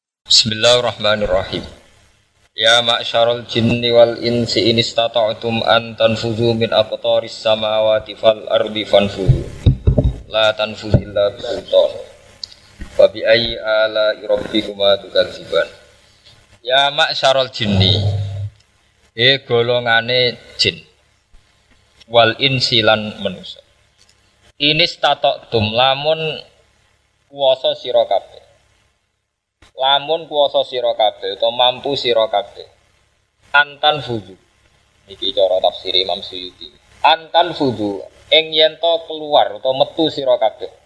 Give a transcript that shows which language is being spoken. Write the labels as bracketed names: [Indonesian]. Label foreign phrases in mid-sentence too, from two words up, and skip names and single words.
[Arabic] بسم الله الرحمن الرحيم يا معشر الجن والإنس إن استطعتم أن تنفذوا من أقطار السماوات والأرض فانفذوا. لا تنفذون إلا بسلطان فبأي آلاء ربكما تكذبان. يا معشر الجن. [Javanese] Golongane jin. [Arabic] والإنس [Javanese] lan manusa. [Arabic] إن استطعتم [Javanese] lamun kuwasa sira kabeh. Lamun kuwasa sira kabeh utawa mampu sira kabeh [Arabic] أن تنفذوا [Javanese] iki cara tafsir Imam Suyuti [Arabic] أن تنفذوا [Javanese] ing yen to keluar utawa metu sira kabeh